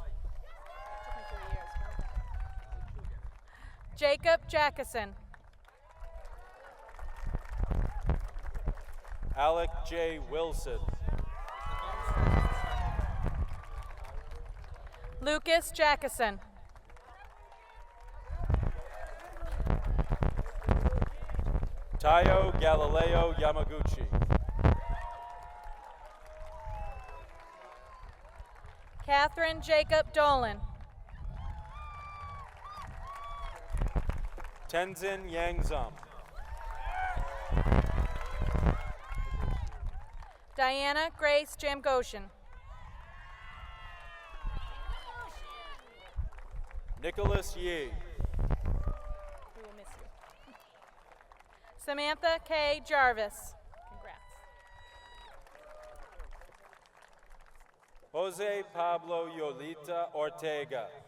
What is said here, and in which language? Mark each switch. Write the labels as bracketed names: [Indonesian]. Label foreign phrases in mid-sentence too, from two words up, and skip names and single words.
[English] Jacob Jackson. Alec J. Wilson. Lucas Jackson. Tayo Galileo Yamaguchi. Catherine Jacob Dolan. Tenzin Yangzum. Diana Grace Jamgoshen. Nicholas Yee. We will miss you. Samantha K. Jarvis. Congrats. Jose Pablo Yolita Ortega.